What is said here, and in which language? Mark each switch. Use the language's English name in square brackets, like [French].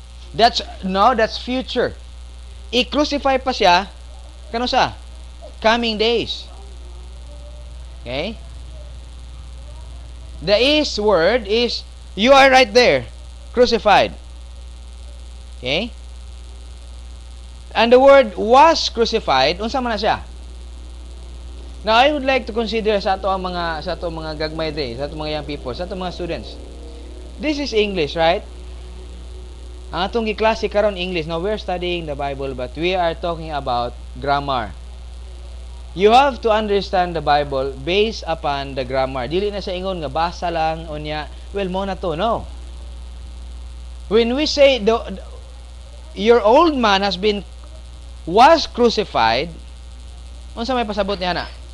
[English] That's future. [Cebuano] I-crucify pa siya, kano sa? [English] Coming days. Okay? The is word is, you are right there, crucified. Okay? And the word was crucified, [Cebuano] unsa man na siya? [English] Now, I would like to consider [Cebuano] sa ato mga gagmay day, sa ato mga [English] young people, [Cebuano] sa ato mga students. [English] This is English, right? [Cebuano] Ang atong giklase karon English. [English] Now, we're studying the Bible, but we are talking about grammar. You have to understand the Bible based upon the grammar. [Cebuano] Dili na sa ingon nga basa lang unya, well, mo na to, no. [English] When we say your old man was crucified, [Cebuano] unsa may pasabot niya na?